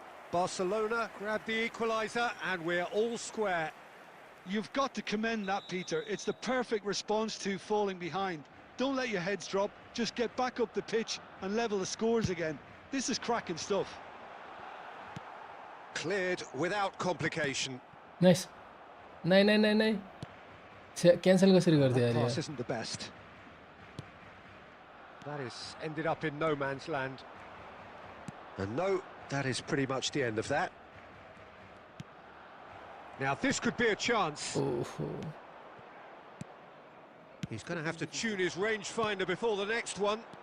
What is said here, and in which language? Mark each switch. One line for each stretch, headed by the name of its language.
English: Barcelona grabbed the equaliser, and we're all square. You've got to commend that, Peter. It's the perfect response to falling behind. Don't let your heads drop, just get back up the pitch and level the scores again. This is cracking stuff. Cleared without complication. Nice.
Nepali: नहीं cancel कसरी गर्दै
English: That
Nepali: यार
English: pass isn't the best. That is ended up in no man's land. And no, that is pretty much the end of that. Now this could be a chance. He's going to have to tune his rangefinder before the next one.